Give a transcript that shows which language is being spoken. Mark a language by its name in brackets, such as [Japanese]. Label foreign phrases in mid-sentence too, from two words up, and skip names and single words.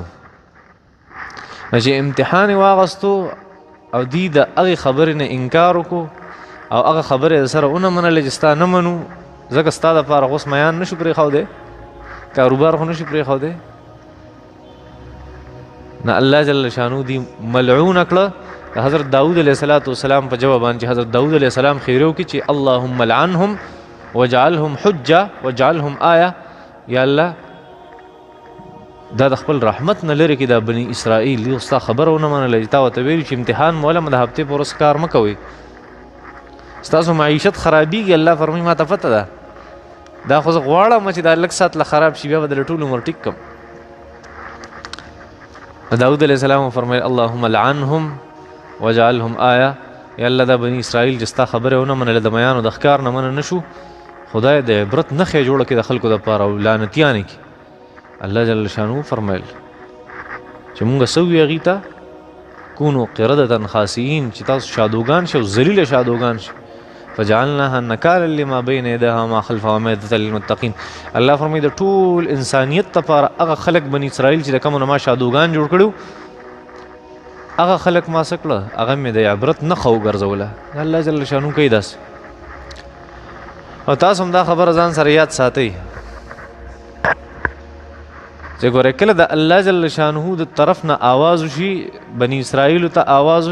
[Pashto] چې امتحان یې واغوستو او دی د هغې خبرې نه انکار وکړو او هغه خبرې د سره ونه منله چې ستا نه منو ځکه ستا دپاره خو اوس میان نشو پرېښودی، کاروبار خو نشو پرېښودی. نه الله جل شانو دی ملعون کړه حضرت داود علیه السلام په جواب باندې حضرت داود علیه السلام خیرو کې چې [Arabic] اللهم لعنهم وجعلهم حجه وجعلهم آیه. [Pashto] یا الله دا د خپل رحمت نه لري کې دا بني اسرائیل دی ستا خبره ونه منله تا ورته ویلي چې امتحان مولا د هفتې په ورځ کار مه کوئ ستاسو معیشت خرابېږي. الله فرمایي ما ته پته ده دا خو زه غواړم چې دا لږ ساعت له خراب شي بیا به د ټول عمر ټیک کړم. [Arabic] داود علیه السلام فرمایل اللهم لعنهم وجعلهم آیه. [Pashto] یا الله دا بني اسرائیل چې ستا خبره ونه منله د میانو د ښکار نه منه نشو خدای د عبرت نښې جوړه کړي د خلکو دپاره او لعنتیانې کړي. الله جل شانو فرمایل چې مونږ څه ووایو هغې ته [Arabic] کونو قردة خاسئین [Pashto] چې تاسو شادوګان شئ او ذلیله شادوګان شئ [Arabic] فجعلناها نکالا لما بین یدیها وما خلفها وموعظة للمتقین. [Pashto] الله فرمایي د ټول انسانیت دپاره هغه خلک بني اسرائیل چې د کومو نه ما شادوګان جوړ کړي هغه خلک ما څه کړه هغه مې د عبرت نښه وګرځوله. الله جل شانو کوي داسې. او تاسو هم دا خبره ځان سره یاد ساتئ چې ګوره کله د الله جل شانه د طرف نه آواز وشي بني اسرائیلو ته آواز